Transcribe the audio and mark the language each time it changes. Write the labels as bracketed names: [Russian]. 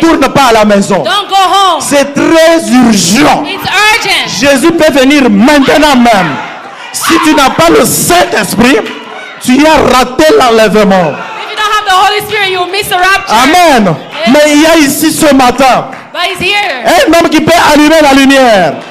[French] retourne pas à la maison. [English] don't go home. [French] C'est très urgent. [English] It's urgent. [French] Jésus peut venir maintenant même. Si tu n'as pas le Saint-Esprit, tu as raté l'enlèvement. [English] If you don't have the Holy Spirit, you'll miss the rapture. [French] Amen. Mais il y a ici ce matin [English] But he's here. [French] un homme qui peut allumer la lumière.